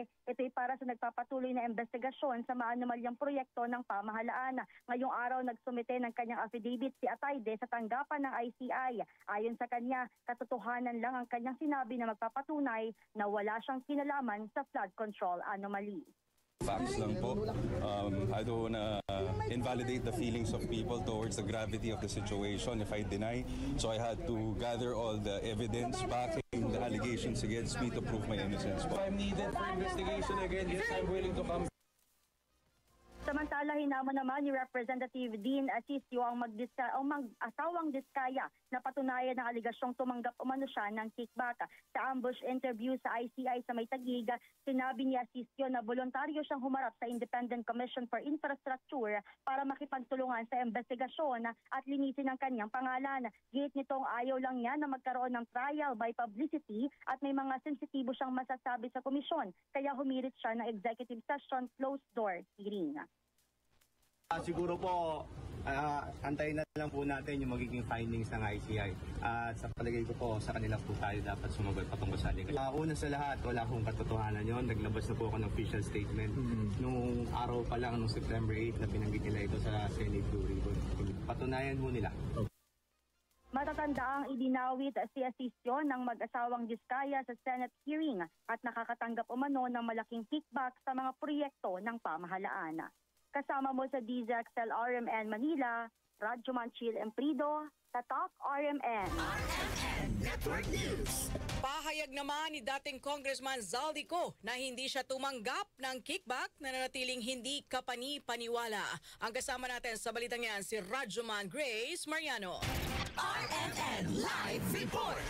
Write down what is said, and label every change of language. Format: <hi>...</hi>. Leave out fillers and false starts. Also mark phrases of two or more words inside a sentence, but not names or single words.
<tl>Ito'y para sa nagpapatuloy na investigasyon sa maanumalyang proyekto ng pamahalaan. Ngayong araw nagsumite ng kanyang affidavit si Atayde sa tanggapan ng ICI. Ayon sa kanya, katotohanan lang ang kanyang sinabi na magpapatunay na wala siyang kinalaman sa</tl> <en>flood control anomaly.</en> <tl>Facts lang po.</tl> <en>I don't wanna invalidate the feelings of people towards the gravity of the situation if I deny. So I had to gather all the evidence backing the allegations against me to prove my innocence. If I'm needed for investigation again, yes, I'm willing to come.</en> <tl>Samantala, hinamon naman ni Representative Dean Asisio ang mag-asawang Diskaya na patunayan ng aligasyong tumanggap umano siya ng kickback. Sa ambush interview sa ICI sa May Taguig, sinabi ni Asisio na voluntaryo siyang humarap sa Independent Commission for Infrastructure para makipagtulungan sa investigasyon at linisin ang kanyang pangalan. Gate nitong ayaw lang niya na magkaroon ng</tl> <en>trial by publicity</en> <tl>at may mga sensitibo siyang masasabi sa komisyon. Kaya humirit siya ng</tl> <en>executive session closed-door hearing.</en> <tl>Siguro po, antayin na lang po natin yung magiging findings ng ICI. At sa palagay ko po, sa kanila po tayo dapat sumagot patungkol sa liga. Una sa lahat, wala akong katotohanan yon. Naglabas na po ako ng</tl> <en>official statement</en> <tl>nung araw pa lang, nung September 8, na binanggit nila ito sa Senate Blue Ribbon. Patunayan mo nila. Matatandaang idinawit si Asisio ng mag-asawang Diskaya sa Senate hearing at nakakatanggap umano ng malaking kickback sa mga proyekto ng pamahalaan. Kasama mo sa DZXL RMN Manila, Radyo Manchil Emprido, Tatak RMN. RMN Network News. Pahayag naman ni dating Congressman Zaldico na hindi siya tumanggap ng kickback na nanatiling hindi kapani-paniwala. Ang kasama natin sa balitang yan si Radyoman Grace Mariano. RMN Live Report.</tl>